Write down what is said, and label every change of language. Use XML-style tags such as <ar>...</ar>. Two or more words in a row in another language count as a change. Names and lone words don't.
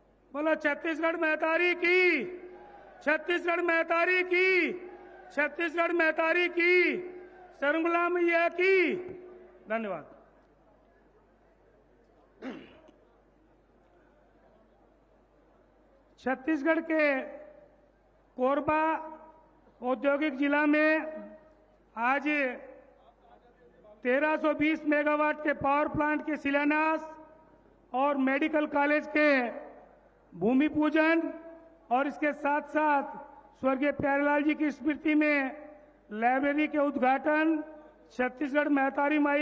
<hi>बोलो छत्तीसगढ़ महतारी की, छत्तीसगढ़ महतारी की, छत्तीसगढ़ महतारी की, शर्मिला मैया की। धन्यवाद। छत्तीसगढ़ के कोरबा औद्योगिक जिला में आज 1320 मेगावाट के</hi> <en>power plant</en> <hi>के शिलान्यास और</hi> <en>medical college</en> <hi>के भूमि पूजन और इसके साथ साथ स्वर्गीय प्यारेलाल जी की स्मृति में लाइब्रेरी के उद्घाटन, छत्तीसगढ़ महतारी माई</hi>